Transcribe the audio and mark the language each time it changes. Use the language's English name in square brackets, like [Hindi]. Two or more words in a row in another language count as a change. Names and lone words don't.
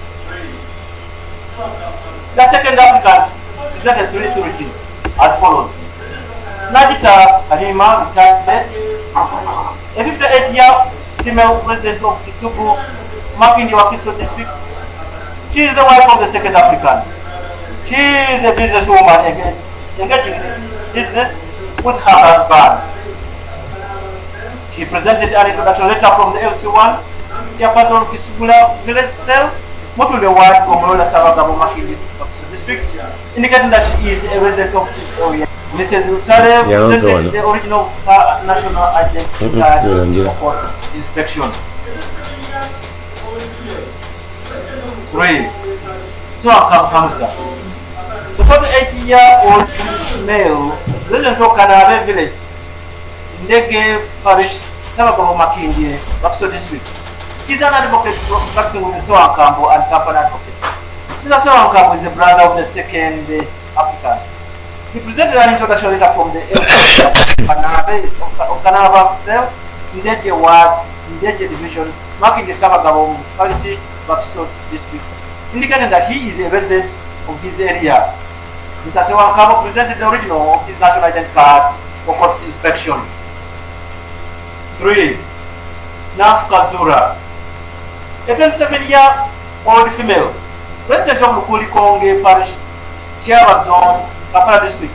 [English] The second applicant presented 3 sureties as follows: Najita Halima, retired, a 58-year female resident of Kisugu, Makindi Wakiso district. She is the wife of the second applicant. She is a businesswoman engaging in business with her husband. She presented an introduction letter from the LC1 chairperson of Kisugula village cell, Motunde Ward, Gomorola Sabagabo, Makindi Wakiso district, indicating that she is a resident of this area. Mrs. Utare presented the original national identity card for inspection. 3. So Kamsa. The 48-year-old male resident of Kanave village, Ndege Parish, Sabagabo Makindi, Wakiso district. He is an advocate practicing with Soakambo and company advocates. Mr. Soakambo is the brother of the second applicant. He presented an introduction letter from the Kanava cell, Ndege Ward, Ndege Division, Makindi Sabagabo municipality, Wakiso district, indicating that he is a resident of this area. Mr. Soakambo presented the original of his national identity card for court inspection. 3. Nafukazura, a 27-year-old female, resident of Lukuli-Konge Parish, Tiara Zone, Kampala district.